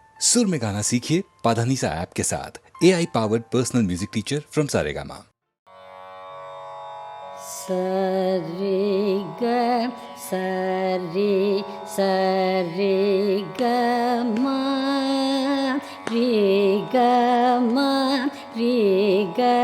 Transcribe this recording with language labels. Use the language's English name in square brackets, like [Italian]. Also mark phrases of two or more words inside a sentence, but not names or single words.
[Hindi] सुर में गाना सीखिए पाधानीसा ऐप के साथ। [English] AI powered personal music teacher from Saregama. सरि ग सरि सरि ग म रि ग म रि ग